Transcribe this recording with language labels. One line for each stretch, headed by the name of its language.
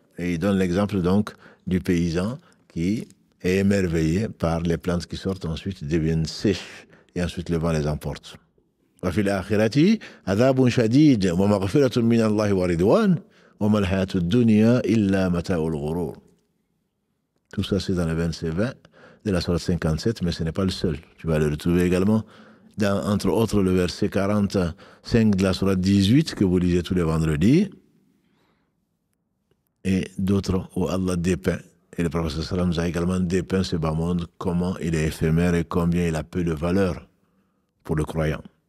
French: Et il donne l'exemple donc du paysan qui est émerveillé par les plantes qui sortent, ensuite deviennent sèches et ensuite le vent les emporte.
Arabic: وفي الآخرة عذاب شديد ومغفرة من الله ورضوان وما الحياة الدنيا إلا متاع الغرور.
French: Tout ça c'est dans le verset 20 de la sourate 57, mais ce n'est pas le seul. Tu vas le retrouver également dans, entre autres, le verset 45 de la sourate 18 que vous lisez tous les vendredis, et d'autres où Allah dépeint. Et le prophète sallam nous a également dépeint ce bas monde, comment il est éphémère et combien il a peu de valeur pour le croyant.